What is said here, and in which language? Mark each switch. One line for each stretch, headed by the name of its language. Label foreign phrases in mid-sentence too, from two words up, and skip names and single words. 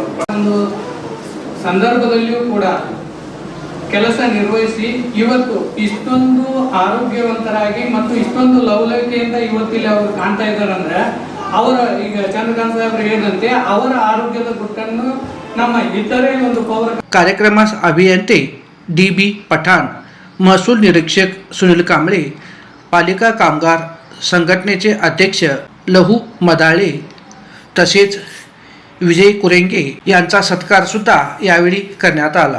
Kannada: ಒಂದು ಸಂದರ್ಭದಲ್ಲಿಯೂ ಕೂಡ ಕೆಲಸ ನಿರ್ವಹಿಸಿ ಇವತ್ತು ಇಷ್ಟೊಂದು ಆರೋಗ್ಯವಂತರಾಗಿ ಮತ್ತು ಇಷ್ಟೊಂದು ಲವಲವಿಕೆಯಿಂದ ಇವತ್ತಿಲ್ಲಿ ಅವರು ಕಾಣ್ತಾ ಇದ್ದಾರೆ ಅಂದ್ರೆ ಅವರ ಈಗ ಚಂದ್ರಕಾಂತ್ ಸಾಹೇಬ್ರು ಹೇಳಿದಂತೆ ಅವರ ಆರೋಗ್ಯದ ಗುಟ್ಟನ್ನು ನಮ್ಮ ಇತರೆ ಒಂದು ಪೌರ.
Marathi: कार्यक्रमास अभियंते DB पठाण, महसूल निरीक्षक सुनील कांबळे, पालिका कामगार संघटनेचे अध्यक्ष लहू मदाळे तसेच विजय कुरेंगे यांचा सत्कार सुद्धा यावेळी करण्यात आला.